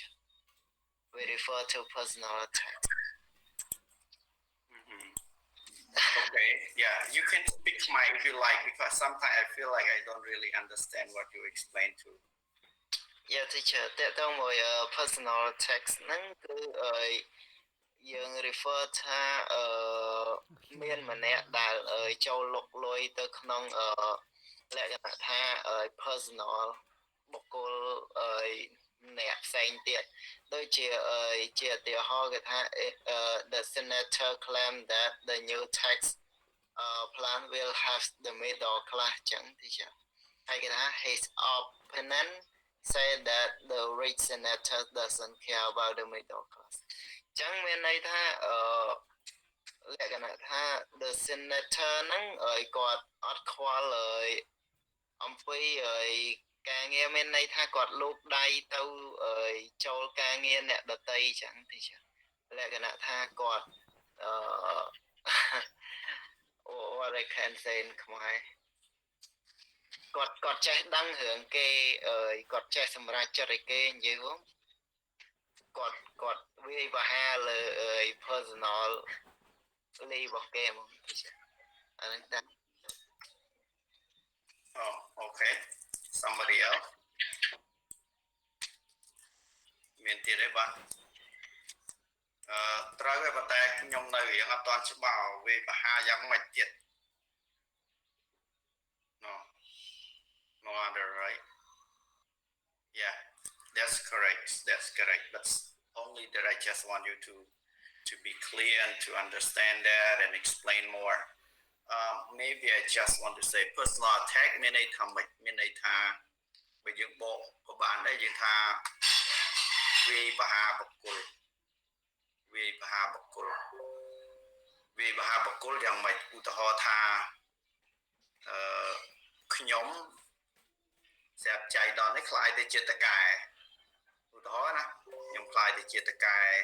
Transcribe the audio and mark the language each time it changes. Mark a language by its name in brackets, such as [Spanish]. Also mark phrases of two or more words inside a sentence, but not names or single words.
[English] We refer to personal attack. Okay, yeah, you can speak Khmer if you like, because sometimes I feel like I don't really understand what you explain to. Yeah, teacher, that don't worry, personal attacks [Khmer] ហ្នឹងគឺយើង refer ថាមានម្នាក់ដែលចូលលុកលុយទៅក្នុងលក្ខណៈថា personal បុគ្គលម្នាក់ផ្សេងទៀតដូចជាឧ ទាហរណ៍គេថា [English] the senator claimed that the new tax plan will have the middle class [Khmer] ចឹងទី ចាហើយគេថា [English] his opponent said that the rich senator doesn't care about the middle class [Khmer] ចឹងមានន័យថាលក្ខណៈថា [English] the senator [Khmer] ហ្នឹងគាត់អត់ខ្វល់អំពីការងារមានន័យថាគាត់លូកដៃទៅចូលការងារអ្នកដតីចឹងទីចាលក្ខណៈថាគាត់ [English] what I can say in [Khmer] ខ្មែរគាត់ចេះដឹងរឿងគេគាត់ចេះសម្រាប់ចិត្តឲ្យគេនិយាយហ្នឹងគាត់វាយប្រហារលើpersonal លីរបស់គេហ្មងអាហ្នឹងតែ [English] Oh, okay. Somebody else? [Khmer] មានទៀតទេបាទត្រូវហើយប៉ុន្តែខ្ញុំនៅរៀងអត់ទាន់ច្បាស់វាប្រហារយ៉ាងម៉េចទៀត [English] No other, right? Yeah, that's correct. But only that I just want you to be clear and to understand that and explain more. Maybe I just want to say personal attack [Khmer] មានន័យថាម៉េចមានន័យថាបើយើងបកក៏បានដែរយើងថាវាយប្រហារបុគ្គល យ៉ាងម៉េចឧទាហរណ៍ថាខ្ញុំស្រាប់ចៃដន្យនេះខ្លាយទៅជាតកែឧទាហរណ៍ណាខ្ញុំខ្លាយទៅជាតកែ